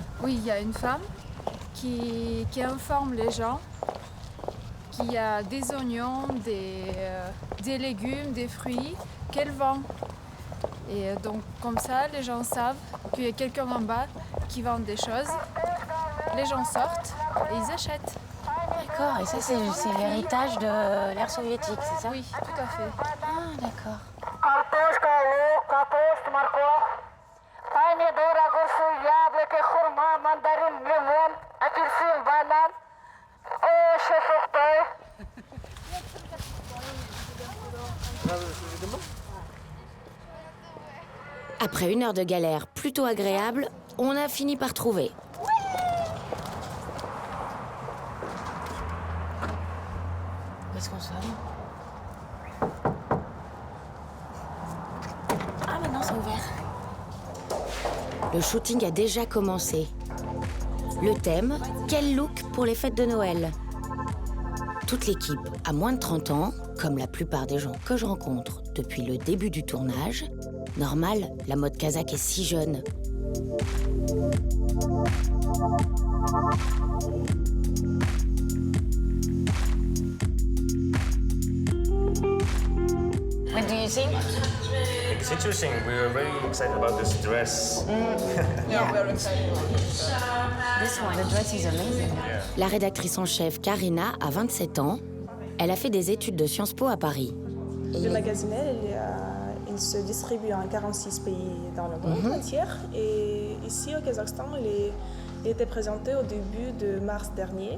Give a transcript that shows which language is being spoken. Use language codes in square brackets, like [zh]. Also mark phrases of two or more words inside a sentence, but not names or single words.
[fr] Oui, il y a une femme qui informe les gens qu'il y a des oignons, des légumes, des fruits qu'elle vend. Et donc comme ça, les gens savent qu'il y a quelqu'un en bas qui vend des choses. Les gens sortent et ils achètent. D'accord, et ça c'est l'héritage de l'ère soviétique, c'est ça? Oui, tout à fait. Ah, d'accord. [ru] Картошка, лук, капуста, морковь, помидор, огурцы, яблоки, хурма, мандарин, лимон, апельсин, банан. Овощи, фрукты. [fr] Après une heure de galère plutôt agréable, on a fini par trouver. Où est-ce qu'on sonne? Ah, maintenant c'est ouvert. Le shooting a déjà commencé. Le thème, quel look pour les fêtes de Noël? Toute l'équipe a moins de 30 ans, comme la plupart des gens que je rencontre depuis le début du tournage. Normal, la mode kazakh est si jeune. [en] What do you think? It's interesting. We were very excited about this dress. Yeah, very excited. This one, the dress is amazing. [fr] La rédactrice en chef, Karina, a 27 ans. Elle a fait des études de Sciences Po à Paris. Le magazine, il est il se distribue en 46 pays dans le monde entier. Et ici au Kazakhstan, il était présenté au début de mars dernier.